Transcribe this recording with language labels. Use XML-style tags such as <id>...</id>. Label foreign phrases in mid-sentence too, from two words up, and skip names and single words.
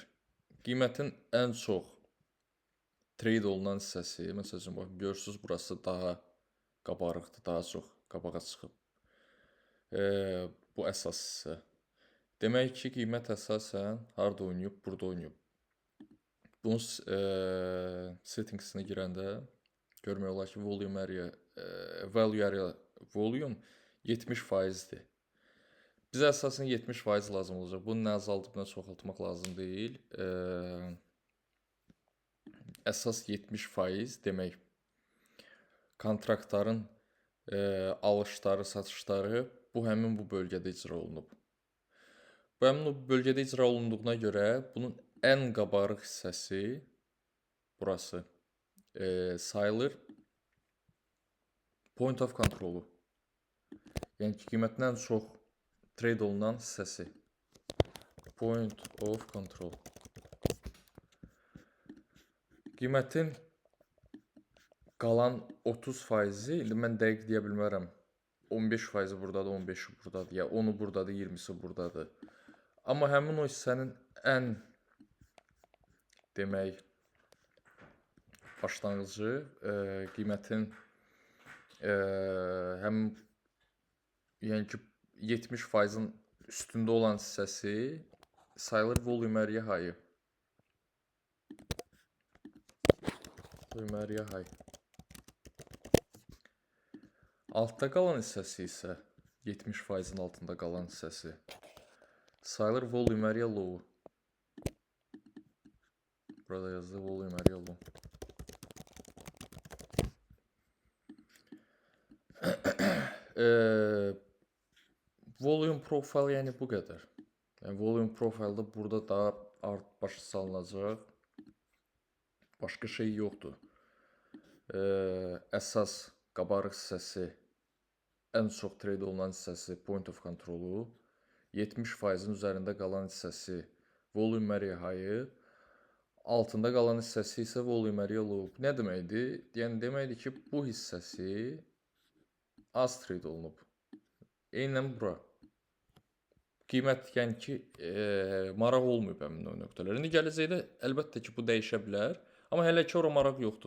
<az>Qiymətin ən çox trade olunan hissəsi, məsələn, bax, görürsünüz, burası daha qabarıqdır, daha çox qabağa çıxıb. Bu əsas hissə. Demək ki, qiymət əsasən harada oynayıb? Burada oynayıb. Bunun settingsini girəndə görmək olar ki,</az> <en>value area volume 70%'dir.</en> <az>Bizə əsasən 70% lazım olacaq. Bunu nə azaldıb, nə çoxaltmaq lazım deyil. Əsas 70% demək, kontraktların alışları, satışları həmin bu bölgədə icra olunub. Bu həmin bu bölgədə icra olunduğuna görə bunun ən qabarıq hissəsi burası sayılır</az> <en>point of control'u.</en> <az>Yəni ki, qiymətin ən çox trade olunan hissəsi.</az> <en>Point of control.</en> <az>Qiymətin qalan 30%-i, indi mən dəqiq deyə bilmərəm. 15%-i buradadır, 15%i buradadır, ya 10'u buradadır, 20'si buradadır. Amma həmin o hissənin ən demək başlanğıcı qiymətin həmin yəni ki 70%'in üstündə olan hissəsi sayılır</az> <en>volume area high. Volume area high.</en> <az>Altda qalan hissəsi isə 70%'in altında qalan hissəsi sayılır</az> <en>volume area low.</en> <az>Burada yazdı</az> <en>volume area low. Volume profile</en> <az>yəni bu qədər. Yəni</az> <en>volume profile'da</en> <az>burada daha başa salınacaq. Başqa şey yoxdur. Əsas qabarıq hissəsi, ən çox trade olunan hissəsi</az> <en>point of control'u,</en> <az>70%'in üzərində qalan hissəsi</az> <en>volume area high,</en> <az>altında qalan hissəsi isə</az> <en>volume area low.</en> <az>Nə deməkdir? Yəni deməkdir ki, bu hissəsi az trade olunub. Eynən bura. qiymət yəni ki, maraq olmayıb həmin o nöqtələrə. İndi gələcəkdə əlbəttə ki, bu dəyişə bilər, amma hələ ki ora maraq yoxdur.</az>